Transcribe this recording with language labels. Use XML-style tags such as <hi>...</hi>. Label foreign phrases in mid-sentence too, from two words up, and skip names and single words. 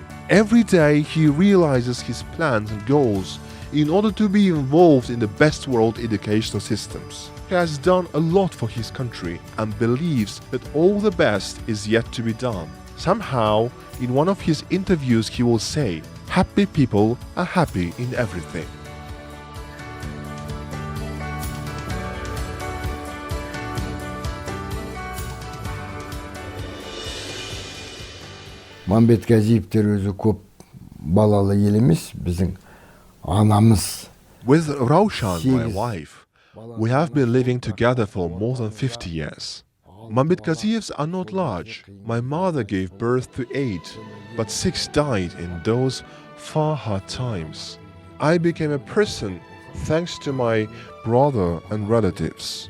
<en>Every day he realizes his plans and goals in order to be involved in the best world educational systems. He has done a lot for his country and believes that all the best is yet to be done. Somehow, in one of his interviews he will say, "Happy people are happy in everything."</en> <kk>Мамбетказиевтер өзі көп балалы ел емес, біздің анамыз.</kk> <en>With Raushan, my wife, we have been living together for more than 50 years. Mambetkazievs are not large. My mother gave birth to 8, but 6 died in those far hard times. I became a person thanks to my brother and relatives.</en>